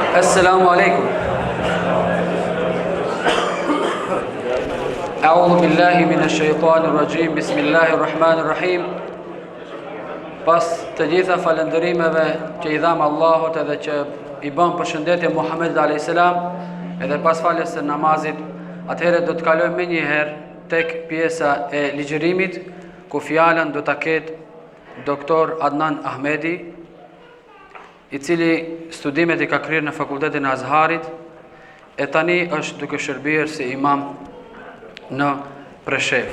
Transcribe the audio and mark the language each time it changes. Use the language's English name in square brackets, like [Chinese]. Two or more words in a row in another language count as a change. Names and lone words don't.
[Arabic] السلام عليكم. أعوذ بالله من الشيطان الرجيم. بسم الله الرحمن الرحيم. [Albanian] Pas të gjitha falëndërimeve që i dham Allahut edhe që i bën përshëndetje Muhamedit [Arabic] عليه السلام, [Albanian] edhe pas faljes së namazit, atëherë do të kalojmë më një herë tek pjesa e ligjërimit, ku fjalën do ta ketë doktor Adnan Ahmedi, i cili studimet i ka kryer në Fakultetin e Azharit, e tani është duke shërbyer si imam në Preshef.